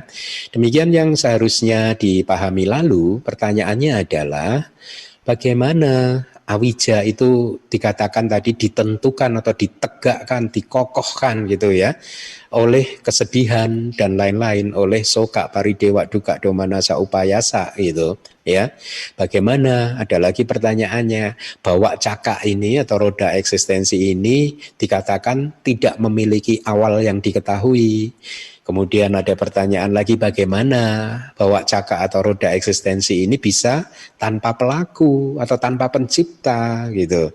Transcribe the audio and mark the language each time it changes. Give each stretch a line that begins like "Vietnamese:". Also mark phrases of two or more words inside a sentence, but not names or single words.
Indonesian: Demikian yang seharusnya dipahami. Lalu pertanyaannya adalah bagaimana awija itu dikatakan tadi ditentukan atau ditegakkan, dikokohkan gitu ya oleh kesedihan dan lain-lain, oleh
Pali: soka, paridewa, duka, domanasa, upayasa
Indonesian: gitu ya. Bagaimana? Ada lagi pertanyaannya, bahwa caka ini atau roda eksistensi ini dikatakan tidak memiliki awal yang diketahui. Kemudian ada pertanyaan lagi, bagaimana bahwa caka atau roda eksistensi ini bisa tanpa pelaku atau tanpa pencipta gitu.